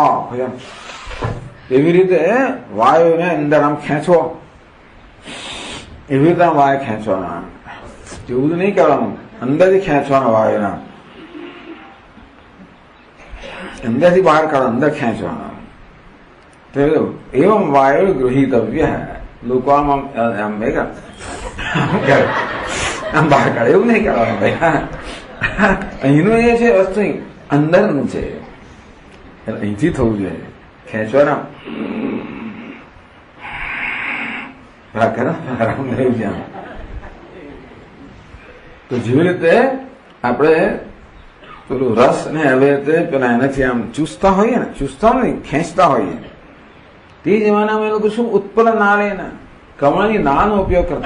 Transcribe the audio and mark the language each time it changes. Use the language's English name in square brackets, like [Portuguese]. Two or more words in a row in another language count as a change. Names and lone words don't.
[Gujarati] એવી રીતે વાયુને અંદર આમ ખેંચવો, એવી રીતે વાયુ ખેંચવાના. જેવું નહીં કરવાનું, અંદરથી ખેંચવાના વાયુના, અંદરથી બહાર કાઢો, અંદર ખેંચવાના. तो [Sanskrit] एवं वायु गृहीतव्य [Gujarati] લોકો આમ ભેગા આમ બહાર કાઢે એવું નહીં કરવાનું ભાઈ. અહીંનું એ છે વસ્તુ અંદરનું છે, અહીંથી થવું જોઈએ. ખેંચવાના તો જેવી રીતે આપણે પેલું રસ ને હવે પેલા એનાથી આમ ચૂસતા હોઈએ ને, ચૂસતા નહીં ખેંચતા હોઈએ, તે જમાનામાં એ લોકો શું ઉત્પન્ન નાળ એના કમળની નાળનો ઉપયોગ કરતા.